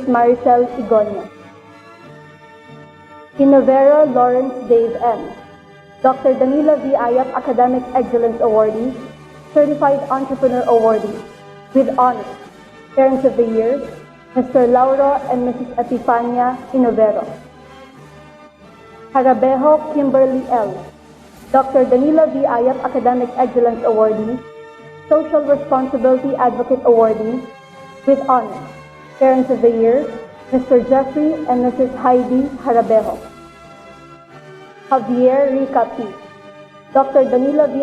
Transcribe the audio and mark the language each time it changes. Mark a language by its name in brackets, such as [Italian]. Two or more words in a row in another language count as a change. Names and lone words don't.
[English] Maricel Igonia. Inovero Lawrence Dave M. Dr. Danilo V. Ayap Academic Excellence Awardee, Certified Entrepreneur Awardee, with honors. Parents of the Year, Mr. Lauro and Mrs. Epifania Inovero. Harabejo Kimberly L. Dr. Danilo V. Ayap Academic Excellence Awardee, Social Responsibility Advocate Awardee, with honors. Parents of the Year, Mr. Jeffrey and Mrs. Heidi Harabejo. Javier Rica P. Dr. Danilo V.